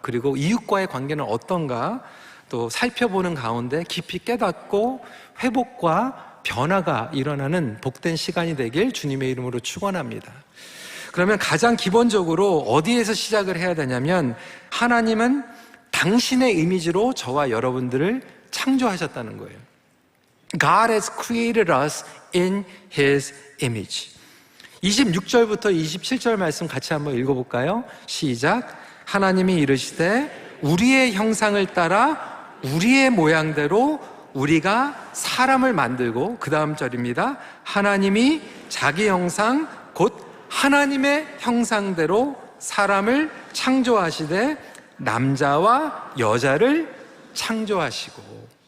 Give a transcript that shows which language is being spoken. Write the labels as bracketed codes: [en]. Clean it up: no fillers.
[ko] 그리고 이웃과의 관계는 어떤가? 또 살펴보는 가운데 깊이 깨닫고 회복과 변화가 일어나는 복된 시간이 되길 주님의 이름으로 축원합니다. 그러면 가장 기본적으로 어디에서 시작을 해야 되냐면, 하나님은 당신의 이미지로 저와 여러분들을 창조하셨다는 거예요. [en] God has created us in His image. [ko] 26절부터 27절 말씀 같이 한번 읽어볼까요? 시작. 하나님이 이르시되 우리의 형상을 따라 우리의 모양대로 우리가 사람을 만들고, 그 다음 절입니다. 하나님이 자기 형상 곧 하나님의 형상대로 사람을 창조하시되 남자와 여자를 창조하시고.